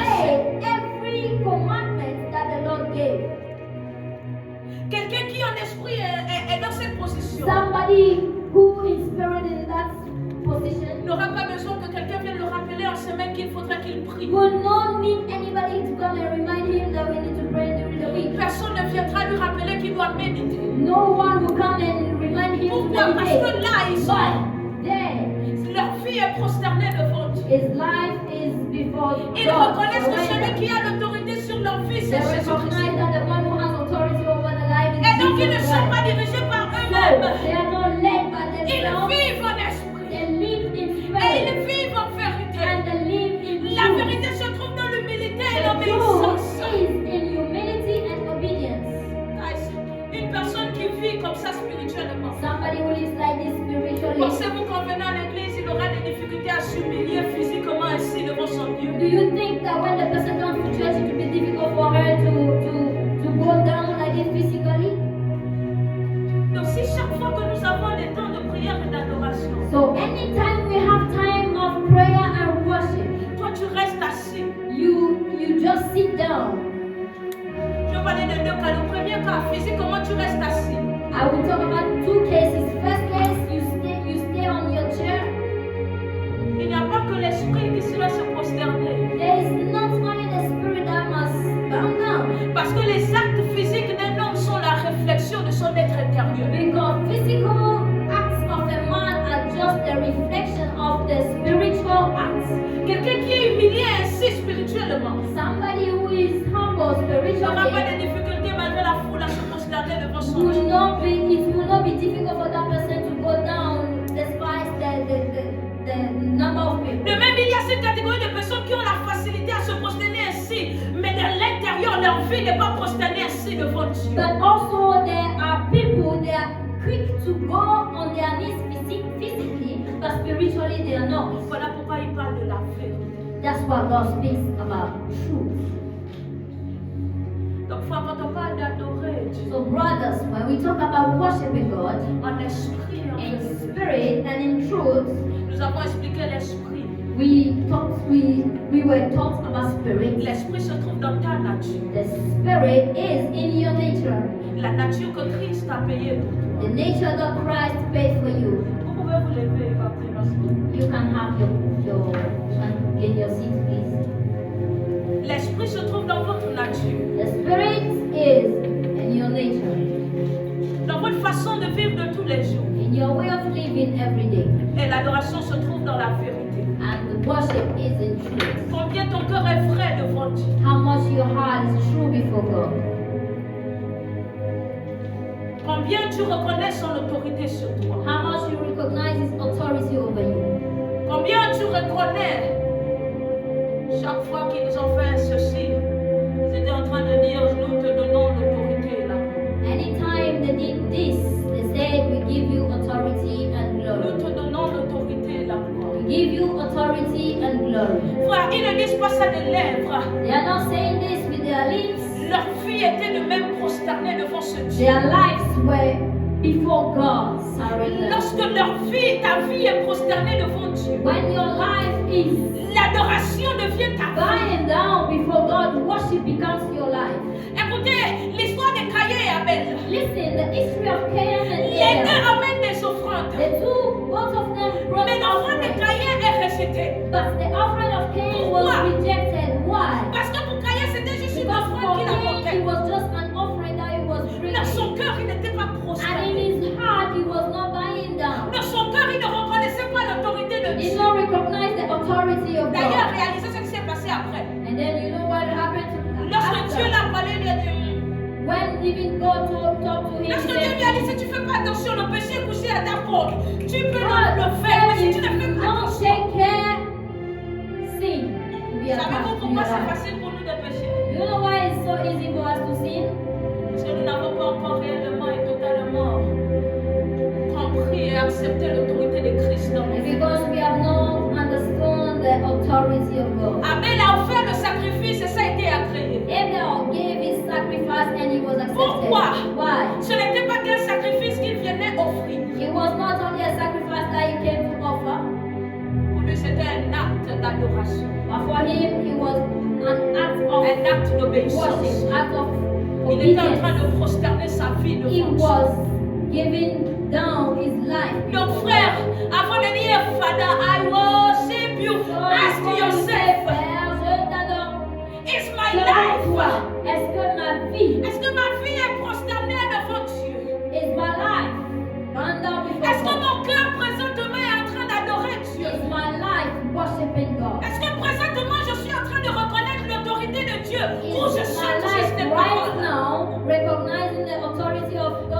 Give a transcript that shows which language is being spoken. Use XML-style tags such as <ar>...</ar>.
<en>obey every commandment that the Lord gave.</en> <fr>Quelqu'un qui en esprit est dans cette position</fr> <en>Somebody who is spirit in that position</en> <fr>n'aura pas besoin que quelqu'un vienne le rappeler en semaine qu'il faudrait qu'il prie.</fr> <en>will not need anybody to come and remind him that we need to pray during the week.</en> <fr>Personne ne viendra lui rappeler qu'il doit méditer.</fr> <en>No one will come and remind him to</en> <fr>Pourquoi? Parce que</fr> <en>meditate.</en> <fr>là, ils sont.</fr> <en>But there,</en> <fr>Leur vie est prosternée devant Dieu.</fr> <en>his life is before</en> <fr>Ils</fr> <en>God.</en> <fr>reconnaissent que</fr> <en>So</en> <fr>celui</fr> <en>when</en> <fr>qui a l'autorité sur leur vie,</fr> <en>they</en> <fr>c'est Jésus-Christ.</fr> <en>recognize that the one who has authority over the life is</en> <fr>Et donc, ils ne</fr> <en>Jesus</en> <fr>sont</fr> <en>Christ.</en> <fr>pas dirigés par</fr> <en>So</en> <fr>eux-mêmes.</fr> <en>they are not led by</en> <fr>Ils</fr> <en>themselves.</en> <fr>vivent en esprit.</fr> <en>They live in</en> <fr>Et</fr> <en>spirit</en> <fr>ils vivent en vérité.</fr> <en>and they live in</en> <fr>La</fr> <en>truth.</en> <fr>vérité se trouve dans l'humilité et</fr> <en>The</en> <fr>l'obéissance.</fr> <en>truth is in humility and obedience. Guys,</en> <fr>une personne qui vit comme ça spirituellement.</fr> <en>Somebody who lives like this spiritually.</en> <fr>Pensez-vous qu'en venant à l'église, il aura des difficultés à s'humilier physiquement ainsi devant son Dieu?</fr> <en>Do you think that when the person comes to church, it will be difficult for her to go down like this physically?</en> <fr>Donc si chaque fois que nous avons des temps de prière et d'adoration,</fr> <en>So anytime we have time of prayer and worship,</en> <fr>toi tu restes assis.</fr> <en>you just sit down.</en> <fr>Je vais parler de deux cas. Le premier cas, physiquement tu restes assis.</fr> <en>I will talk about two cases. First case, you stay on your chair.</en> <fr>Il n'y a pas que l'esprit qui sera se prosterner.</fr> <en>There is not only the spirit that must bow down.</en> <fr>Parce que les actes physiques d'un homme sont la réflexion de son être intérieur.</fr> <en>Because physical acts of a man are just the reflection of the spiritual acts.</en> <fr>Quelqu'un qui est humilié ainsi spirituellement</fr> <en>Somebody who is humble</en> <fr>n'aura pas</fr> <en>spiritually</en> <fr>de difficulté malgré la foule à se prosterner devant son Dieu.</fr> <en>it will not be difficult for that person to go down despite the number of people.</en> <fr>De même, il y a cette catégorie de personnes qui ont la facilité à se prosterner ainsi, mais dans l'intérieur, leur vie n'est pas prosternée ainsi devant Dieu.</fr> <en>But also there are people they are quick to go on their knees physically, but spiritually they are not.</en> <fr>Voilà pourquoi il parle de la vérité.</fr> <en>That's what God speaks about truth.</en> <fr>Donc, frère, quand on parle d'adorer Dieu</fr> <en>So brothers, when we talk about worshiping God</en> <fr>en esprit, et en</fr> <en>in</en> <fr>vérité,</fr> <en>spirit and in truth,</en> <fr>nous avons expliqué l'esprit.</fr> <en>we were taught about spirit.</en> <fr>L'esprit se trouve dans ta nature.</fr> <en>The spirit is in your nature.</en> <fr>La nature que Christ a payée pour toi.</fr> <en>The nature that Christ paid for you.</en> <fr>Vous pouvez vous lever et partir dans ce moment.</fr> <en>You can have you can get your seat, please.</en> <fr>L'esprit se trouve dans votre nature.</fr> <en>The spirit is in your nature,</en> <fr>Dans votre façon de vivre de tous les jours.</fr> <en>in your way of living every day.</en> <fr>Et l'adoration se trouve dans la vérité.</fr> <en>And the worship is in truth.</en> <fr>Combien ton cœur est vrai devant Dieu.</fr> <en>How much your heart is true before God.</en> <fr>Combien tu reconnais son autorité sur toi.</fr> <en>How much you recognize His authority over you.</en> <fr>Combien tu reconnais chaque fois qu'ils ont fait ceci. Ils étaient en train de dire, nous te donnons l'autorité là.</fr> <en>Anytime they did this, they said, we give you authority and</en> <fr>Nous</fr> <en>glory.</en> <fr>te donnons l'autorité là.</fr> <en>We give you authority and glory.</en> <fr>Frère, ils ne disent pas ça des lèvres.</fr> <en>They are not saying this with their lips.</en> <fr>Leur vie était de même prosternée devant ce Dieu.</fr> <en>Their lives were before God, surrendered.</en> <fr>Lorsque leur vie, ta vie est prosternée devant Dieu,</fr> <en>When your life is</en> <fr>l'adoration devient ta vie.</fr> <en>bowing down before God, worship becomes your life.</en> <fr>Écoutez, l'histoire de Caïn et Abel.</fr> <en>Listen, the history of Cain and</en> <fr>Les deux</fr> <en>Abel.</en> <fr>amènent des offrandes.</fr> <en>The two, both of them brought</en> <fr>Mais l'offrande de</fr> <en>offering.</en> <fr>Caïn est rejetée.</fr> <en>But the offering of Cain was</en> <fr>Pourquoi?</fr> <en>rejected. Why?</en> <fr>Parce que pour Caïn, c'était juste une</fr> <en>Because</en> <fr>offrande</fr> <en>for</en> <fr>qu'il</fr> <en>Cain, it</en> <fr>apportait.</fr> <en>was just an offering that he was</en> <fr>Dans</fr> <en>bringing.</en> <fr>son cœur, il n'était pas</fr> <en>And in</en> <fr>prosterné.</fr> <en>his heart, he was not bowing down.</en> <fr>Dans son cœur, il ne reconnaissait pas l'autorité de</fr> <en>He did</en> <fr>Dieu.</fr> <en>not recognize the authority of</en> <fr>D'ailleurs,</fr> <en>God.</en> <fr>réalisez ce qui s'est passé après.</fr> <en>And then you know what happened</en> <fr>Lorsque Dieu</fr> <en>after?</en> <fr>l'a parlé, il a dit,</fr> <en>When even God talked to him,</en> <fr>lorsque</fr> <en>he</en> <fr>Dieu lui a dit, si tu ne fais pas attention, le péché est couché à ta porte. Tu peux</fr> <en>God</en> <fr>le faire, mais si</fr> <en>said,</en> <fr>tu ne fais</fr> <en>if</en> <fr>pas</fr> <en>you don't</en> <fr>attention.</fr> <en>take care, sin will be</en> <fr>Savez-vous</fr> <en>attached to</en> <fr>pourquoi</fr> <en>your</en> <fr>c'est</fr> <en>life.</en> <fr>facile pour nous de pécher?</fr> <en>You know why it's so easy for us to sin?</en> <fr>Parce que nous n'avons pas encore réellement et totalement compris et accepté l'autorité de Christ dans nos</fr> <en>It's</en> <fr>vies.</fr> <en>because we have not understood the authority of God.</en> <fr>Abel a offert le sacrifice et ça a été agréé.</fr> <en>Abel gave his sacrifice and he was accepted.</en> <fr>Pourquoi?</fr> <en>Why?</en> <fr>Ce n'était pas qu'un sacrifice qu'il venait offrir.</fr> <en>It was not only a sacrifice that he came to offer.</en> <fr>Pour lui, c'était un acte d'adoration. d'adoration.</fr> <en>But for him, it was an act of</en> <fr>Un acte d'obéissance.</fr> <en>worship, act of</en> <fr>Il était en train</fr> <en>obedience.</en> <fr>de prosterner sa vie</fr> <en>He</en> <fr>devant Dieu.</fr> <en>was giving down his life.</en> <fr>Donc frère, avant de dire</fr> <en>Father, I worship you, ask yourself,</en> <fr>Père, je t'adore.</fr> <en>is my</en> <fr>Selon</fr> <en>life?</en> <fr>toi, est-ce que ma vie, Est-ce que ma vie est prosternée devant Dieu?</fr> <en>is my life, bound down before</en> <fr>Est-ce que</fr> <en>God?</en> <fr>mon cœur présentement est en train d'adorer Dieu?</fr> <en>Is my life worshiping God?</en> <fr>Est-ce que présentement je suis en train de reconnaître l'autorité de Dieu ou je</fr> <en>Is my</en> <fr>chante</fr> <en>life</en> <fr>juste des</fr> <en>right</en> <fr>paroles?</fr> <en>now recognizing the authority of God, or</en>